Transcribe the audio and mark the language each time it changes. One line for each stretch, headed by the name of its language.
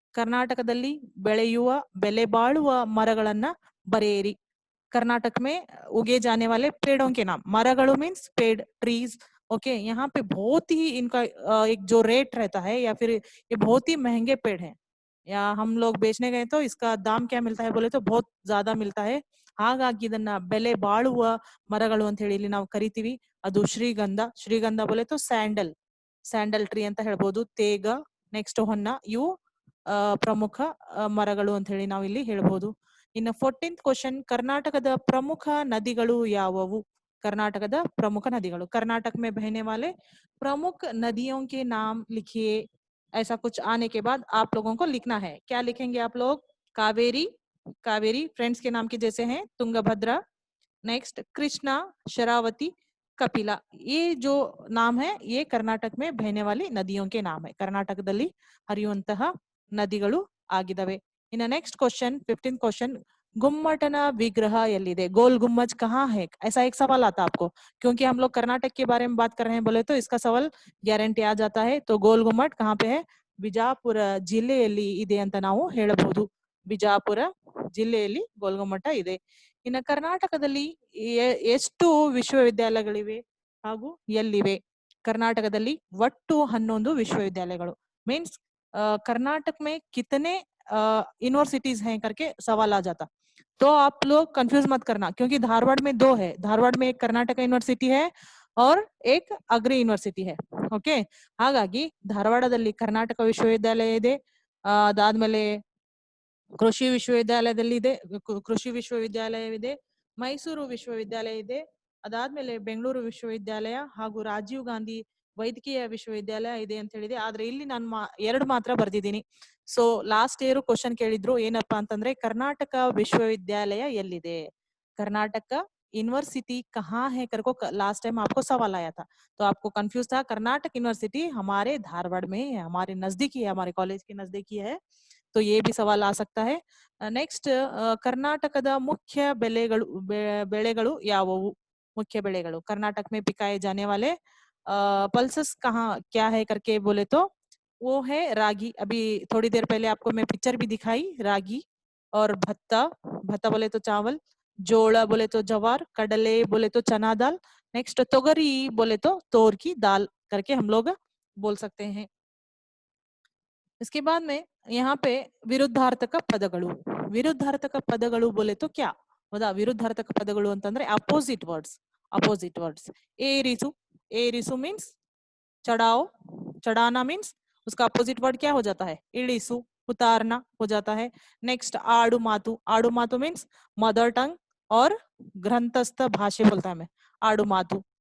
Kannada: ಕರ್ನಾಟಕದಲ್ಲಿ ಬೆಳೆಯುವ ಬೆಲೆ ಬಾಳುವ ಮರಗಳನ್ನ ಬರೆಯಿರಿ.
Hindi: कर्नाटक में उगे जाने वाले पेड़ों के नाम. मरगड़ों मीन्स पेड़, ट्रीज. ओके, यहाँ पे बहुत ही इनका एक जो रेट रहता है या फिर ये बहुत ही महंगे पेड़ हैं, या हम लोग बेचने गए तो इसका दाम क्या मिलता है बोले तो बहुत ज्यादा मिलता है.
Kannada: ಹಾಗಾಗಿ ಇದನ್ನ ಬೆಲೆ ಬಾಳುವ ಮರಗಳು ಅಂತ ಹೇಳಿ ಇಲ್ಲಿ ನಾವು ಕರಿತೀವಿ. ಅದು ಶ್ರೀಗಂಧ
Hindi: बोले तो
Kannada: ಸ್ಯಾಂಡಲ್ ಟ್ರೀ ಅಂತ ಹೇಳ್ಬೋದು. ತೇಗ, ನೆಕ್ಸ್ಟ್ ಹೊನ್ನ, ಇವು ಪ್ರಮುಖ ಮರಗಳು ಅಂತ ಹೇಳಿ ನಾವು ಇಲ್ಲಿ ಹೇಳ್ಬೋದು. ಇನ್ನು 14th ಕ್ವಶನ್, ಕರ್ನಾಟಕದ ಪ್ರಮುಖ ನದಿಗಳು ಯಾವುವು. कर्नाटक प्रमुख नदिगळु.
Hindi: कर्नाटक में बहने वाले प्रमुख नदियों के नाम लिखिए. ऐसा कुछ आने के बाद आप लोगों को लिखना है. क्या लिखेंगे आप लोग? कावेरी फ्रेंड्स के नाम के जैसे हैं, तुंगभद्रा, नेक्स्ट कृष्णा, शरावती, कपिला. ये जो नाम है ये कर्नाटक में बहने वाली नदियों के नाम है.
Kannada: कर्नाटकದಲ್ಲಿ ಹರಿಯುವಂತಹ ನದಿಗಳು ಆಗಿದವೆ. ಇನ್ನು ನೆಕ್ಸ್ಟ್ ಕ್ವಶನ್ 15th क्वेश्चन, गुम्मटना विग्रह एलिदे.
Hindi: गोल गुम्मज कहाँ है, ऐसा एक सवाल आता आपको, क्योंकि हम लोग कर्नाटक के बारे में बात कर रहे हैं बोले तो इसका सवाल ग्यारंटी आ जाता है. तो गोल गुम्मट कहाँ पे है?
Kannada: ಬಿಜಾಪುರ ಜಿಲ್ಲೆಯಲ್ಲಿ ಇದೆ ಅಂತ ನಾವು ಹೇಳಬಹುದು. ಬಿಜಾಪುರ ಜಿಲ್ಲೆಯಲ್ಲಿ ಗೋಲ್ಗುಮ್ಮಟ ಇದೆ. ಇನ್ನು ಕರ್ನಾಟಕದಲ್ಲಿ ಎಷ್ಟು ವಿಶ್ವವಿದ್ಯಾಲಯಗಳಿವೆ ಹಾಗೂ ಎಲ್ಲಿವೆ? ಕರ್ನಾಟಕದಲ್ಲಿ ಒಟ್ಟು 11 ವಿಶ್ವವಿದ್ಯಾಲಯಗಳು. मीन्स कर्नाटक में कितने यूनिवर्सिटीज हैं करके सवाल आ जाता. तो आप लोग कंफ्यूज मत करना, क्योंकि धारवाड़ में 2 है. धारवाड़ में एक कर्नाटक यूनिवर्सिटी है और एक अग्री यूनिवर्सिटी है. ओके, ಹಾಗಾಗಿ ಧಾರವಾಡದಲ್ಲಿ ಕರ್ನಾಟಕ ವಿಶ್ವವಿದ್ಯಾಲಯ ಇದೆ. ಅದಾದ್ಮೇಲೆ ಕೃಷಿ ವಿಶ್ವವಿದ್ಯಾಲಯದಲ್ಲಿ ಇದೆ, ಕೃಷಿ ವಿಶ್ವವಿದ್ಯಾಲಯವಿದೆ. ಮೈಸೂರು ವಿಶ್ವವಿದ್ಯಾಲಯ ಇದೆ. ಅದಾದ್ಮೇಲೆ ಬೆಂಗಳೂರು ವಿಶ್ವವಿದ್ಯಾಲಯ ಹಾಗೂ ರಾಜೀವ್ ಗಾಂಧಿ ವೈದ್ಯಕೀಯ ವಿಶ್ವವಿದ್ಯಾಲಯ ಇದೆ ಅಂತ ಹೇಳಿದೆ. ಆದ್ರೆ ಇಲ್ಲಿ ನಾನು ಎರಡು ಮಾತ್ರ ಬರ್ದಿದ್ದೀನಿ. ಸೊ ಲಾಸ್ಟ್ ಇಯರ್ ಕ್ವಶನ್ ಕೇಳಿದ್ರು ಏನಪ್ಪಾ ಅಂತಂದ್ರೆ ಕರ್ನಾಟಕ ವಿಶ್ವವಿದ್ಯಾಲಯ ಎಲ್ಲಿದೆ,
Hindi: कर्नाटक का यूनिवर्सिटी कहाँ है करको लास्ट टाइम आपको सवाल आया था, तो आपको कंफ्यूज था। कर्नाटक यूनिवर्सिटी हमारे धारवाड़ में है, हमारे नजदीकी है, हमारे कॉलेज के नजदीकी है, तो ये भी सवाल आ सकता है। नेक्स्ट कर्नाटकದ मुख्य ಬೆಳೆಗಳು ಯಾವುವು, मुख्य ಬೆಳೆಗಳು कर्नाटक में पिकाए जाने वाले पल्सेस कहाँ क्या है करके बोले तो वो है रागी। अभी थोड़ी देर पहले आपको मैं पिक्चर भी दिखाई, रागी और भत्ता, भत्ता बोले तो चावल, जोड़ा बोले तो जवार, कडले बोले तो चना दाल, नेक्स्ट तोगरी बोले तो तोर की दाल करके हम लोग बोल सकते हैं। इसके बाद में यहाँ पे
Kannada: ವಿರುದ್ಧಾರ್ಥಕ ಪದಗಳು, ವಿರುದ್ಧಾರ್ಥಕ ಪದಗಳು बोले तो क्या, ಹೌದಾ ವಿರುದ್ಧಾರ್ಥಕ ಪದಗಳು ಅಂತಂದ್ರೆ opposite words, opposite words.
Hindi: एरिसु, एरिसु means चढ़ाओ, चढ़ाना मीन्स उसका अपोजिट वर्ड क्या हो जाता है, इड़ीसु, उतारना हो जाता है। नेक्स्ट आड़ू मातु, आड़ू मातु मीन्स मदर टंग और ग्रंथस्थ भाषा बोलता है मैं, आड़ू मातु।